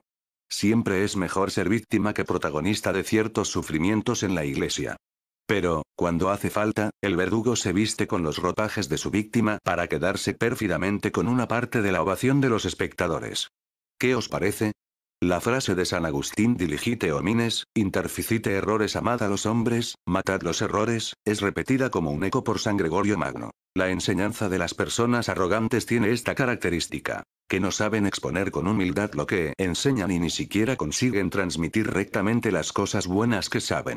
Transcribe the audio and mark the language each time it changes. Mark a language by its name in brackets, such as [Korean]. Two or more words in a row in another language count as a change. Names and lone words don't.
[Spanish] Siempre es mejor ser víctima que protagonista de ciertos sufrimientos en la Iglesia. Pero, cuando hace falta, el verdugo se viste con los ropajes de su víctima para quedarse pérfidamente con una parte de la ovación de los espectadores. ¿Qué os parece? La frase de San Agustín [Latin] diligite homines, interficite errores [Spanish] amad a los hombres, matad los errores, es repetida como un eco por San Gregorio Magno. La enseñanza de las personas arrogantes tiene esta característica, que no saben exponer con humildad lo que enseñan y ni siquiera consiguen transmitir rectamente las cosas buenas que saben.